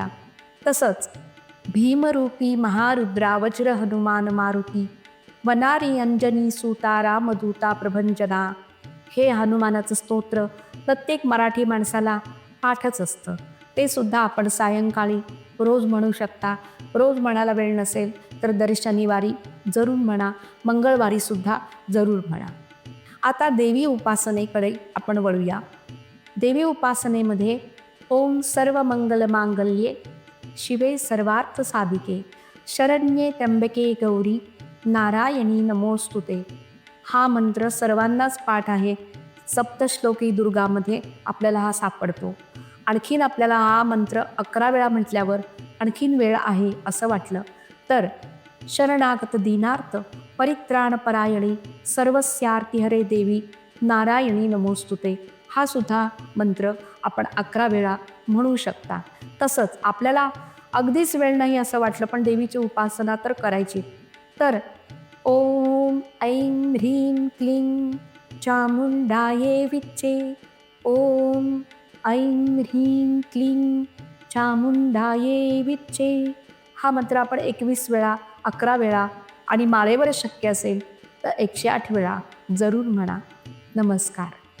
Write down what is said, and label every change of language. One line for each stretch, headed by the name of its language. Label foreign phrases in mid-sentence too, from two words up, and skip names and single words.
Marathi: तसंच भीमरूपी महारुद्रा वज्र हनुमान मारुती वनारी अंजनी सुता रामदूता प्रभंजना हे हनुमानाचं स्तोत्र प्रत्येक मराठी माणसाला पाठच असतं. ते सुद्धा आपण सायंकाळी रोज म्हणू शकता. रोज म्हणायला वेळ नसेल तर दर शनिवारी जरूर म्हणा, मंगळवारीसुद्धा जरूर म्हणा. आता देवी उपासनेकडे आपण वळूया. देवी उपासनेमध्ये
Sanskrit: ओम सर्व मंगल मांगल्ये शिवे सर्वार्थ साधिके शरण्ये त्र्यंबके गौरी नारायणी नमोस्तुते
Marathi: हा मंत्र सर्वांनाच पाठ आहे. सप्तश्लोकी दुर्गामध्ये आपल्याला हा सापडतो. आणखीन आपल्याला हा मंत्र 11 वेळा म्हटल्यावर आणखीन वेळ आहे असं वाटलं तर
Sanskrit: शरणागत दीनार्थ परित्राणपरायणी सर्वस्यार्ती हरे देवी नारायणी नमोस्तुते
Marathi: हा सुद्धा मंत्र आपण 11 वेळा म्हणू शकता. तसंच आपल्याला अगदीच वेळ नाही असं वाटलं पण देवीची उपासना तर करायची, तर
Sanskrit: ओम ऐं ह्रीं क्लीं चामुंडाये विच्चे ओम ऐं ह्रीं क्लीं चामुंडाये विच्चे
Marathi: हा मंत्र आपण 21 वेळा 11 वेळा आणि माळेवर शक्य असेल तर 108 वेळा जरूर म्हणा. नमस्कार.